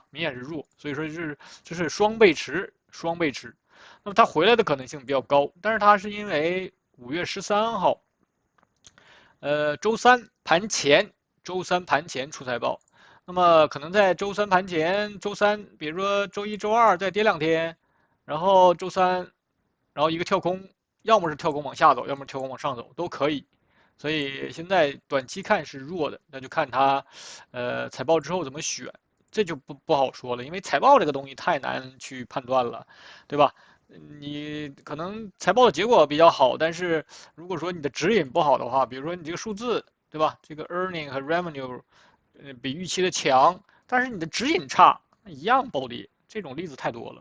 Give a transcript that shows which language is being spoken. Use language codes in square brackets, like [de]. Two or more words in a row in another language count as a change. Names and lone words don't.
[zh] 明顯是弱，所以說這是雙背馳。那麼它回來的可能性比較高，但是它是因為5月13號，周三盤前出財報，那麼可能在周三盤前，周三比如說周一周二再跌2天，然後周三，然後一個跳空，要麼是跳空往下走，要麼跳空往上走都可以。所以現在短期看是弱的，那就看它財報之後怎麼選，這就不好說了，因為財報這個東西太難去判斷了，對吧？你可能財報的結果比較好，但是如果說你的指引不好的話，比如說你這個數字，對吧？這個 earning 和 revenue，比預期的強，但是你的指引差，一樣暴跌，這種例子太多了。